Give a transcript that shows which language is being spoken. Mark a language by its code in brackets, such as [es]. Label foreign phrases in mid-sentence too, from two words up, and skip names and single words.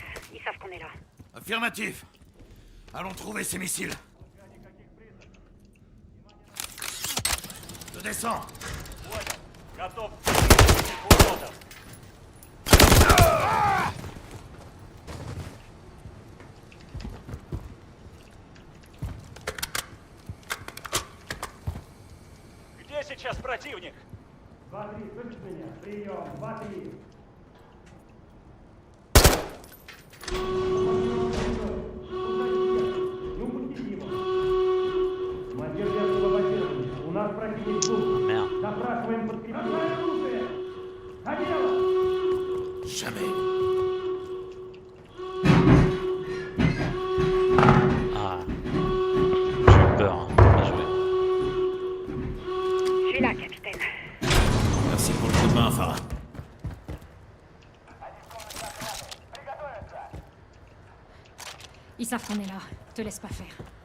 [fr] Ils savent qu'on est là. Affirmatif. Allons trouver ces missiles. Je descends. [ru] Где сейчас противник? 2-3, слышишь меня? Прием, 2-3. Не упустите его. Командир освободирован. У нас противник был. Запрашиваем подкрепление. Оружие! За дело! [fr] Jamais. Ah. J'ai eu peur, hein. Bien joué. Je suis là, capitaine. Merci pour le coup de main, Farah. Ils savent qu'on est là. Te laisse pas faire.